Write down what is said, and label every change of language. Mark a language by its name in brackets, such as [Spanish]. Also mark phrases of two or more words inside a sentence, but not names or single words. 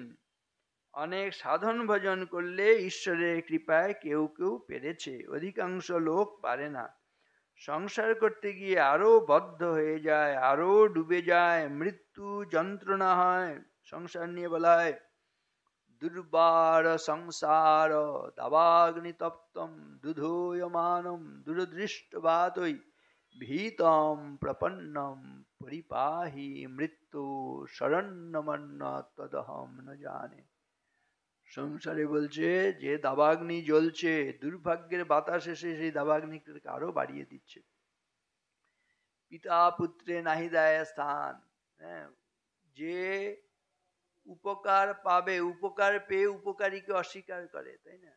[Bangla] অনেক সাধন ভজন করলে ঈশ্বরের কৃপায় কেউ কেউ পেরেছে, অধিকাংশ লোক পারে না। সংসার করতে গিয়ে আরো বদ্ধ হয়ে যায়, আরো ডুবে যায়, মৃত্যু যন্ত্রণা হয়। সংসার নিয়ে বলা হয় [Sanskrit] দুর্বার সংসার দাবাগ্নি তপ্তম দুধোয়মানম দুরদৃষ্টবাতৈ ভীতম প্রপন্নম পরিপাহি মৃত্যু শরণ্যমন্ন তদহম ন জানে। [Bangla] সংসারে বলছে যে দাবাগ্নি জ্বলছে, দুর্ভাগ্যের বাতাস এসে সেই দাবাগ্নিকে আরো বাড়িয়ে দিচ্ছে। পিতা পুত্রে নাহি দেয় স্থান। হ্যাঁ, যে উপকার পাবে, উপকার পেয়ে উপকারীকে অস্বীকার করে, তাই না?